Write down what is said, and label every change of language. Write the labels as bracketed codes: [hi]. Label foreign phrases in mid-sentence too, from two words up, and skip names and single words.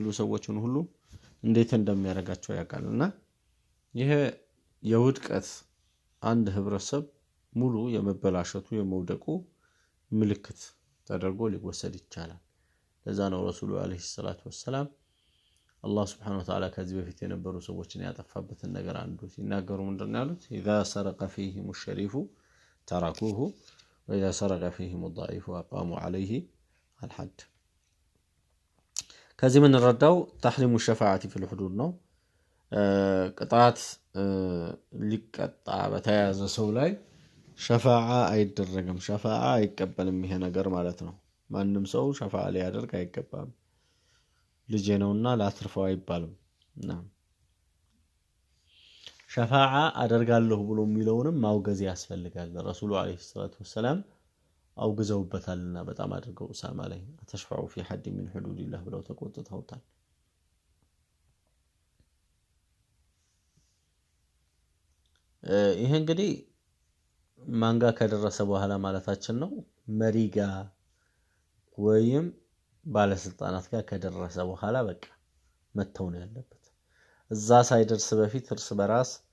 [am] ሰዎችን ሁሉ እንዴት እንደሚያረጋቸው ያውቃልና ይሄ የውድቀት አንድ ህብረተሰብ ሙሉ የመበላሸቱ የመውደቁ ምልክት ተደርጎ ሊወሰድ ይቻላል ለዛ ነው [ar] الرسول عليه الصلاة والسلام [am] አላህ [ar] سبحانه وتعالى [am] ከዚህ በፊት የነበሩ ሰዎችን ያጠፋበትን ነገር አንዱ ሲናገሩ ምንድነው ያሉት [ar] اذا سرق فيهم الشريف تركوه واذا سرق فيهم الضعيف اقاموا عليه الحد [am] ከዚህ ምን ረዳው [ar] تحريم الشفاعة في الحدود [am] ነው ቅጣት ሊቀጣ በተያዘ ሰው ላይ ሸፋዓ አይደረግም ሸፋዓ አይቀበልም ይሄ ነገር ማለት ነው ማንንም ሰው ሸፋዓ ሊያደርግ አይገባም ልጅ ነውና ላትርፈው አይባልም እና ሸፋዓ አደርጋለሁ ብሎ የሚለውንም ማውገዝ ያስፈልጋል [ar] الرسول عليه الصلاة والسلام [am] አውግዘውበታልና በጣም አድርገው ኡሳማ ላይ ተሽፋዑ [ar] في حد من حدود الله [am] ብለው ተቆጥተውታል ይሄ እንግዲህ ማንጋ ከደረሰ በኋላ ማለታችን ነው መሪጋ ወይም ባለስልጣናት ጋር ከደረሰ በኋላ በቃ መተው ነው ያለበት እዛ ሳይደርስ በፊት እርስ በራስ